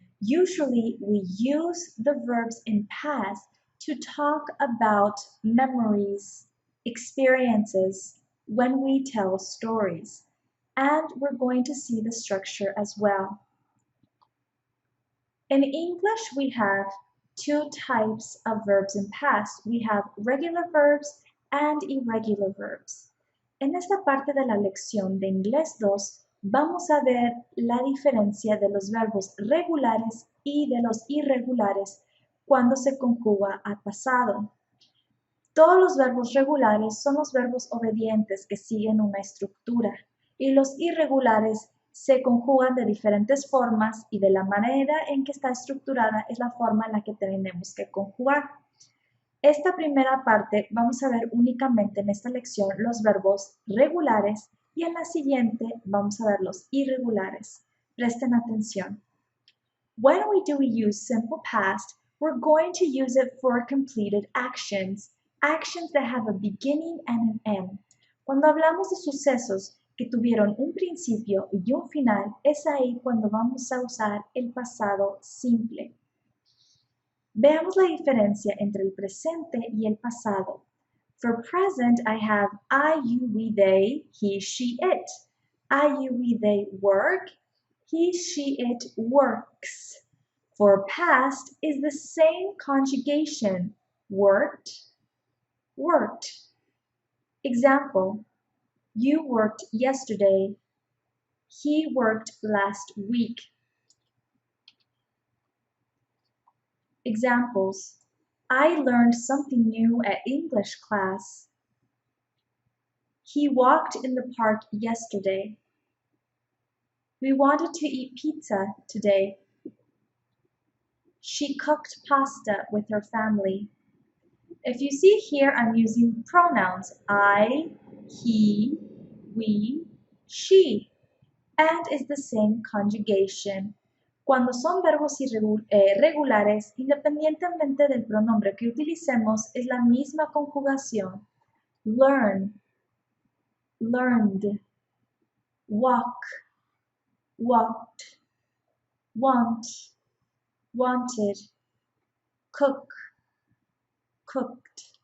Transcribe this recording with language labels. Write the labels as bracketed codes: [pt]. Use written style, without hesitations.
[en] Usually, we use the verbs in past to talk about memories, experiences, when we tell stories. And we're going to see the structure as well. In English, we have two types of verbs in past. We have regular verbs and irregular verbs. [es] En esta parte de la lección de Inglés 2, vamos a ver la diferencia de los verbos regulares y de los irregulares cuando se conjuga al pasado. Todos los verbos regulares son los verbos obedientes que siguen una estructura y los irregulares se conjugan de diferentes formas y de la manera en que está estructurada es la forma en la que tenemos que conjugar. Esta primera parte vamos a ver únicamente en esta lección los verbos regulares y en la siguiente vamos a ver los irregulares. Presten atención. [en] When we use simple past, we're going to use it for completed actions, actions that have a beginning and an end. [es] Cuando hablamos de sucesos que tuvieron un principio y un final, es ahí cuando vamos a usar el pasado simple. Veamos la diferencia entre el presente y el pasado. [en] For present, I have I, you, we, they, he, she, it. I, you, we, they work. He, she, it works. For past is the same conjugation. Worked, worked. Example, you worked yesterday. He worked last week. Examples, I learned something new at English class. He walked in the park yesterday. We wanted to eat pizza today. She cooked pasta with her family. If you see here, I'm using pronouns I, he, we, she, and is the same conjugation. [es] Cuando son verbos regulares, independientemente del pronombre que utilicemos, es la misma conjugación. [en] Learn, learned, walk, walked, want, wanted, cook, cooked.